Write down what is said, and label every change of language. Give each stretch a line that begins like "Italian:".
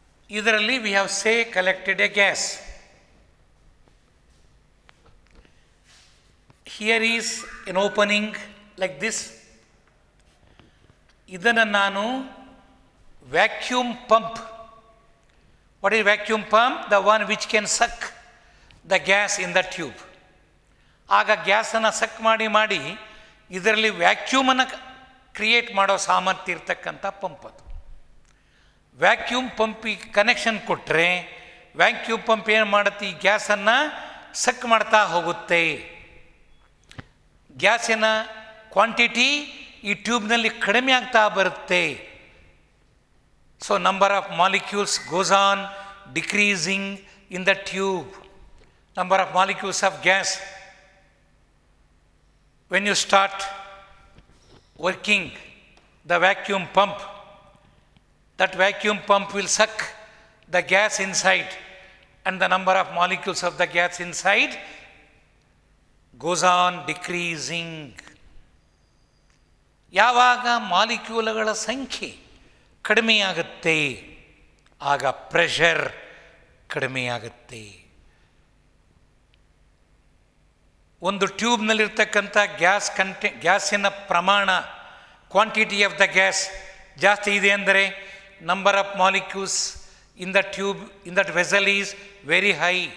Kannada: ಇದರಲ್ಲಿ
English: We have say collected a gas. Here is an opening like this.
Kannada: ಇದನ್ನು ನಾನು
English: Vacuum pump, what is vacuum pump? The one which can suck the gas in the tube.
Kannada: ಆಗ ಗ್ಯಾಸನ್ನು ಸಕ್ ಮಾಡಿ ಮಾಡಿ ಇದರಲ್ಲಿ ವ್ಯಾಕ್ಯೂಮನ್ನು create ಮಾಡೋ ಸಾಮರ್ಥ್ಯ ಇರ್ತಕ್ಕಂಥ ಪಂಪ್ ಅದು. ವ್ಯಾಕ್ಯೂಮ್ ಪಂಪಿಗೆ ಕನೆಕ್ಷನ್ ಕೊಟ್ಟರೆ ವ್ಯಾಕ್ಯೂಮ್ ಪಂಪ್ ಏನು ಮಾಡುತ್ತೆ? ಈ ಗ್ಯಾಸನ್ನು ಸಕ್ ಮಾಡ್ತಾ ಹೋಗುತ್ತೆ. ಗ್ಯಾಸಿನ ಕ್ವಾಂಟಿಟಿ ಈ ಟ್ಯೂಬ್ನಲ್ಲಿ ಕಡಿಮೆ ಆಗ್ತಾ ಬರುತ್ತೆ.
English: So number of molecules goes on decreasing in the tube. Number of molecules of gas. When you start working the vacuum pump, that vacuum pump will suck the gas inside, and the number of molecules of the gas inside goes on decreasing.
Kannada: ಯಾವಾಗ ಮಾಲಿಕ್ಯೂಲ್ಗಳ ಸಂಖ್ಯೆ ಕಡಿಮೆಯಾಗುತ್ತೆ ಆಗ pressure ಕಡಿಮೆಯಾಗುತ್ತೆ. ಒಂದು ಟ್ಯೂಬ್ನಲ್ಲಿರ್ತಕ್ಕಂಥ ಗ್ಯಾಸಿನ ಪ್ರಮಾಣ,
English: quantity of the gas
Kannada: ಜಾಸ್ತಿ ಇದೆ ಅಂದರೆ
English: Number of molecules in the tube in that vessel is very high.